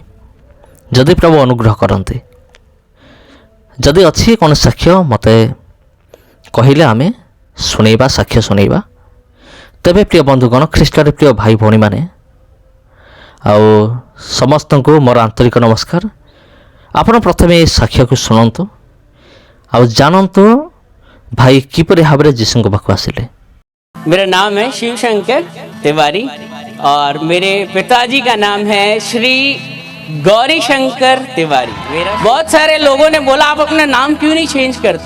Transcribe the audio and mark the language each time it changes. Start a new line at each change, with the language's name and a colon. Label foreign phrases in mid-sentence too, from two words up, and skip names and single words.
Odia: ଯଦି ପ୍ରଭୁ ଅନୁଗ୍ରହ କରନ୍ତି, ଯଦି ଅଛି କୌଣସି ସାକ୍ଷ୍ୟ ମୋତେ କହିଲେ ଆମେ ଶୁଣେଇବା, ସାକ୍ଷ୍ୟ ଶୁଣେଇବା। ତେବେ ପ୍ରିୟ ବନ୍ଧୁଗଣ, ଖ୍ରୀଷ୍ଟରେ ପ୍ରିୟ ଭାଇ ଭଉଣୀମାନେ, ଆଉ ସମସ୍ତଙ୍କୁ ମୋର ଆନ୍ତରିକ ନମସ୍କାର। ଆପଣ ପ୍ରଥମେ ଏହି ସାକ୍ଷ୍ୟକୁ ଶୁଣନ୍ତୁ, ଆଉ ଜାଣନ୍ତୁ ଭାଇ କିପରି ଭାବରେ ଯୀଶୁଙ୍କ ପାଖକୁ ଆସିଲେ।
Hindi: मेरा नाम है शिव शंकर तिवारी और मेरे पिताजी का नाम है श्री गौरी शंकर तिवारी। बहुत सारे लोगों ने बोला आप अपना नाम क्यों नहीं चेंज करते?